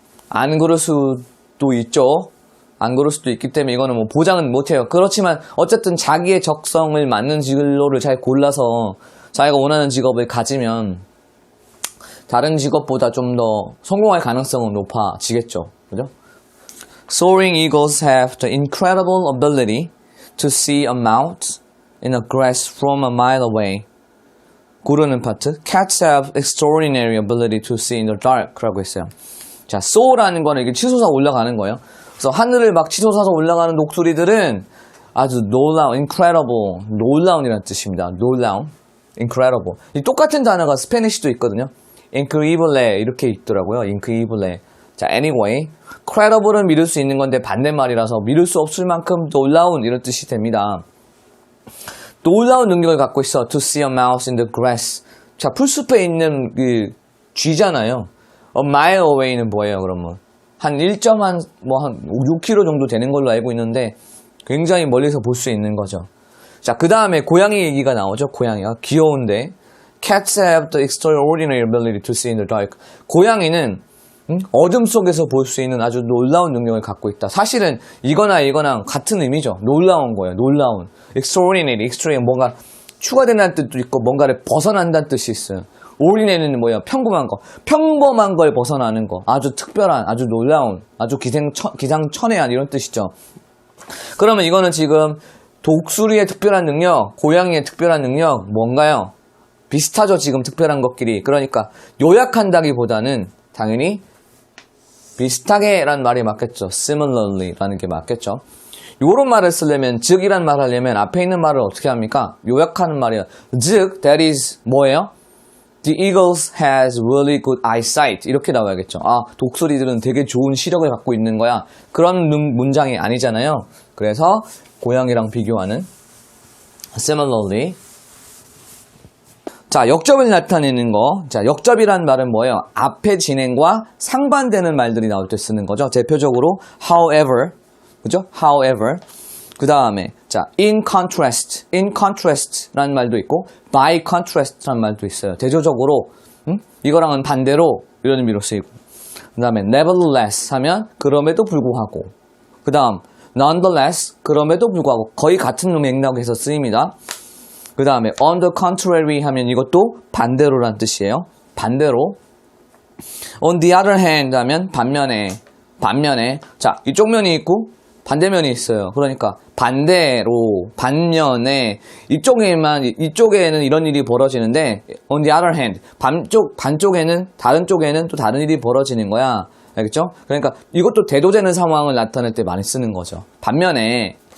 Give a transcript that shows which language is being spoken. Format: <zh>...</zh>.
<ko>안 그럴 수도 있죠. 안 그럴 수도 있기 때문에 이거는 뭐 보장은 못해요. 그렇지만 어쨌든 자기의 적성을 맞는 진로를 잘 골라서 자기가 원하는 직업을 가지면 다른 직업보다 좀 더 성공할 가능성은 높아지겠죠. 그죠?</ko> <en>Soaring eagles have the incredible ability to see a mouse in a grass from a mile away.</en> <ko>고르는 파트.</ko> <en>Cats have extraordinary ability to see in the dark.</en> <ko>라고 했어요. 자, soar라는 거는 이게 치솟아 올라가는 거예요. 그래서 하늘을 막 치솟아서 올라가는 독수리들은 아주 놀라운, incredible, 놀라운이라는 뜻입니다. 놀라운, incredible. 이 똑같은 단어가 스페니쉬도 있거든요. increíble 이렇게 있더라고요.</ko> <es>increíble.</es> <ko>자, anyway, credible은 믿을 수 있는 건데 반대말이라서 믿을 수 없을 만큼 놀라운 이런 뜻이 됩니다. 놀라운 능력을 갖고 있어.</ko> <en>To see a mouse in the grass.</en> <ko>자, 풀숲에 있는 그 쥐잖아요.</ko> <en>A mile away</en> <ko>는 뭐예요, 그러면? 한 1.6km 정도 되는 걸로 알고 있는데 굉장히 멀리서 볼 수 있는 거죠. 자, 그 다음에 고양이 얘기가 나오죠. 고양이가 귀여운데</ko> <en>Cats have the extraordinary ability to see in the dark.</en> <ko>고양이는 어둠 속에서 볼 수 있는 아주 놀라운 능력을 갖고 있다. 사실은 이거나 같은 의미죠. 놀라운 거예요. 놀라운. extraordinary, extreme 뭔가 추가된다는 뜻도 있고 뭔가를 벗어난다는 뜻이 있어요. ordinary는 뭐예요? 평범한 거. 평범한 걸 벗어나는 거. 아주 특별한, 아주 놀라운, 아주 기상천외한 이런 뜻이죠. 그러면 이거는 지금 독수리의 특별한 능력, 고양이의 특별한 능력 뭔가요? 비슷하죠, 지금 특별한 것끼리. 그러니까 요약한다기보다는 당연히 비슷하게 라는 말이 맞겠죠. similarly 라는 게 맞겠죠. 요런 말을 쓰려면, 즉이란 말 하려면 앞에 있는 말을 어떻게 합니까? 요약하는 말이에요. 즉,</ko> <en>that is</en> <ko>뭐예요?</ko> <en>The eagles has really good eyesight.</en> <ko>이렇게 나와야겠죠. 아, 독수리들은 되게 좋은 시력을 갖고 있는 거야. 그런 문장이 아니잖아요. 그래서 고양이랑 비교하는 similarly. 자, 역접을 나타내는 거. 자, 역접이란 말은 뭐예요? 앞에 진행과 상반되는 말들이 나올 때 쓰는 거죠. 대표적으로 however, 그죠? however. 그 다음에 자, in contrast라는 말도 있고 by contrast라는 말도 있어요. 대조적으로 이거랑은 반대로 이런 의미로 쓰이고, 그 다음에 nevertheless 하면 그럼에도 불구하고, 그 다음 nonetheless 그럼에도 불구하고 거의 같은 맥락에서 쓰입니다. 그 다음에 on the contrary 하면 이것도 반대로란 뜻이에요. 반대로. on the other hand 하면 반면에. 자, 이쪽 면이 있고 반대면이 있어요. 그러니까 반대로, 반면에, 이쪽에는 이런 일이 벌어지는데</ko> <en>on the other hand,</en> <ko>반쪽에는, 다른 쪽에는 또 다른 일이 벌어지는 거야. 알겠죠? 그러니까 이것도 대조되는 상황을 나타낼 때 많이 쓰는 거죠. 반면에.</ko>